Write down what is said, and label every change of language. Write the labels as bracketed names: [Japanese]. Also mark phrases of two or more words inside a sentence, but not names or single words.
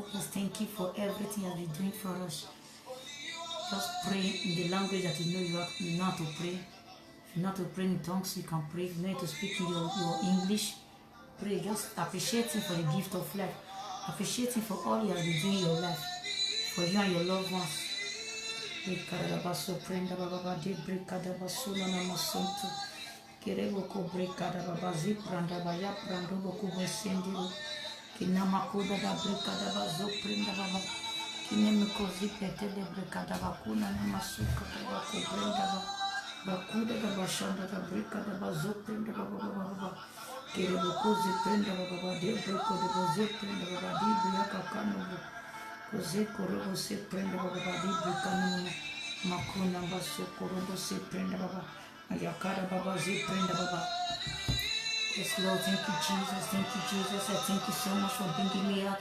[English] Let's thank you for everything you have been doing for us. Just pray in the language that you know how to pray. If you know how to pray in tongues, you can pray. If you know how to speak in your English, pray. Just appreciate Him for the gift of life. Appreciate Him for all He has been doing in your life. For you and your loved ones. Kerebo ko breka da baba zipranda baya prando boku besendiro kinama koda da breka da bazo prenda baba kineme ko zipete de breka da bakuna na masuka da baku brenda baba bakuda da bashanda da breka da bazo prenda baba baba kerebo ko ziprenda baba de breko de bazo prenda baba di biya kakano ko zikoro se prenda baba di breka no makuna baso koro se prenda baba Ayakara Baba Ziprenda Baba. Yes, Lord, thank you, Jesus. Thank you, Jesus. I thank you so much for bringing me out.